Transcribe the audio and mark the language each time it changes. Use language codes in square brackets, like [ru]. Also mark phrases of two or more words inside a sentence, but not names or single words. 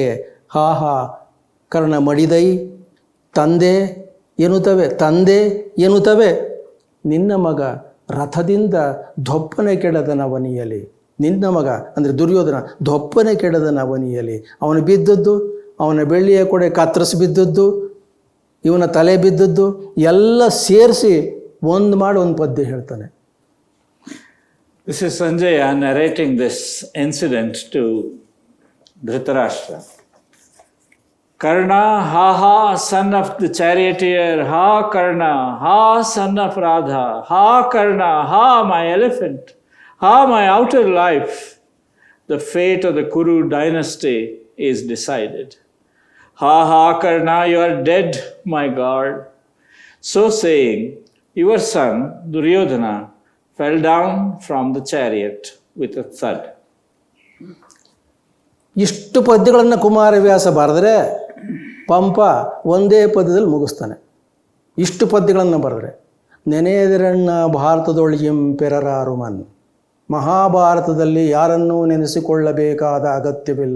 [kn] ಹಾ ಕರ್ಣ ಮಡಿದೈ ತಂದೆ ಎನ್ನುತ್ತವೆ ನಿನ್ನ ಮಗ ರಥದಿಂದ ದೊಪ್ಪನೆ ಕೆಡದನವನಿಯಲಿ. ನಿನ್ನ ಮಗ ಅಂದರೆ ದುರ್ಯೋಧನ ದೊಪ್ಪನೆ ಕೆಡದನವನಿಯಲಿ. ಅವನು ಬಿದ್ದದ್ದು, ಅವನ ಬೆಳ್ಳಿಯ ಕೊಡೆ ಕತ್ತರಿಸಿ ಬಿದ್ದದ್ದು, ಇವನ ತಲೆ ಬಿದ್ದದ್ದು ಎಲ್ಲ ಸೇರಿಸಿ ಒಂದು ಪದ್ಯ ಹೇಳ್ತಾನೆ. [en] This is Sanjaya narrating this incident to Dhritarashtra. Karna, ha, son of the charioteer, ha Karna, ha, son of Radha, ha Karna, ha, my elephant, ha, my outer life. The fate of the Kuru dynasty is decided. Ha, Karna, you are dead, my God. So saying, your son Duryodhana fell down from the chariot with a thud. [kn] ಇಷ್ಟು ಪದ್ಯಗಳನ್ನು ಕುಮಾರವ್ಯಾಸ ಬರೆದ್ರೆ ಪಂಪ ಒಂದೇ ಪದ್ಯದಲ್ಲಿ ಮುಗಿಸ್ತಾನೆ. ಇಷ್ಟು ಪದ್ಯಗಳನ್ನು ಬರೆದ್ರೆ ನೆನೆಯದಿರಣ್ಣ ಭಾರತದೊಳಗಿಂ ಪೆರರಾರುಮನ್, ಮಹಾಭಾರತದಲ್ಲಿ ಯಾರನ್ನೂ ನೆನೆಸಿಕೊಳ್ಳಬೇಕಾದ ಅಗತ್ಯವಿಲ್ಲ.